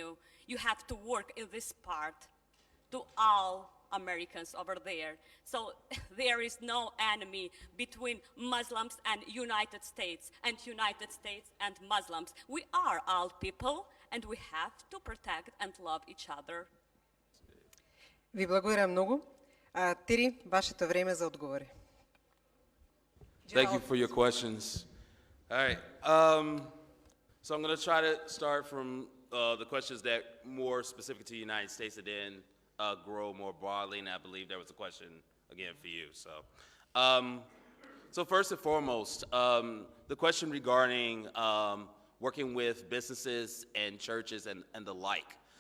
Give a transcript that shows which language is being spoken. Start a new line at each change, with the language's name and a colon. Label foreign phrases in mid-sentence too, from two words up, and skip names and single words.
English: You have to work in this part to all Americans over there. So there is no enemy between Muslims and United States and Muslims. We are all people and we have to protect and love each other.
Bulgarian: Ви благодаря много. Тири, вашето време за отговори.
English: Thank you for your questions. All right. So I'm going to try to start from the questions that more specific to the United States and then grow more broadly. And I believe there was a question again for you. So first and foremost, the question regarding working with businesses and churches and the like.